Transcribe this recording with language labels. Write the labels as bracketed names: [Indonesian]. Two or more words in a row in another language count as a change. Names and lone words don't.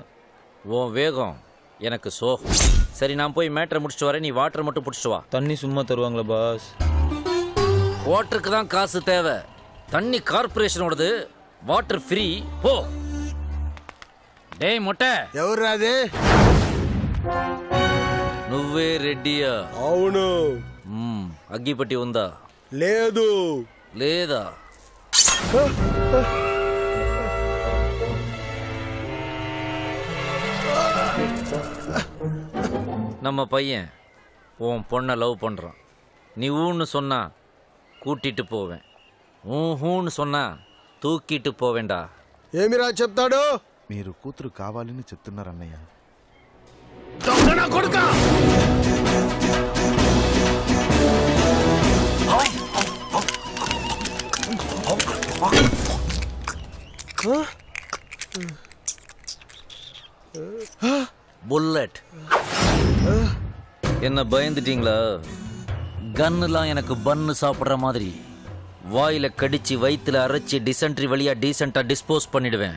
[Tamil] உன் வேகம் எனக்கு சோகம். சரி, நான் போய் மேட்டரை முடிச்சுட்டு வரேன். நீ வாட்டர் மட்டும் பிடிச்சிட்டு வா. தண்ணி சும்மா தருவாங்களா பாஸ்? வாட்டருக்கு தான் காசு தேவை. தண்ணி கார்பரேஷனோடது, வாட்டர் ஃப்ரீ. போ. டேய் மொட்டை, [Telugu] ఎవర్రా అది? నువ్వే రెడ్డియా? అవును. అగ్గిపట్టి ఉందా? లేదు. లేదా? [Tamil] நம்ம பையன் உன் பொண்ணை லவ் பண்ணுறான். நீ ஊன்னு சொன்னா கூட்டிட்டு போவேன், ஊன்னு சொன்னா తూకిட்டு పోవేండా. [Telugu] ఏమిరా చెప్తాడు? మీరు కూతురు కావాలని చెప్తున్నారు అన్నయ్య. దొంగన కొడుకా! [Tamil] புல்லட். என்ன பயந்துட்டீங்களா? கன்னுலாம் எனக்கு பன்னு சாப்பிட்ற மாதிரி வாயில கடிச்சு வயிற்றுல அரைச்சி டிசென்ட்ரி வழியா டீசெண்டா டிஸ்போஸ் பண்ணிடுவேன்.